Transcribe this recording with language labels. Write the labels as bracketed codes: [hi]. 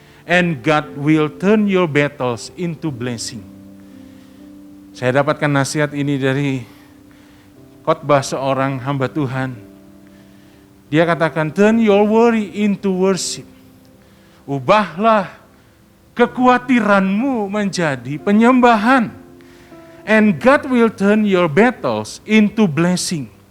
[en] and God will turn your battles into blessing. [id] Saya dapatkan nasihat ini dari khotbah seorang hamba Tuhan. Dia katakan, [en] turn your worry into worship. [id] Ubahlah kekhawatiranmu menjadi penyembahan. [en] And God will turn your battles into blessing.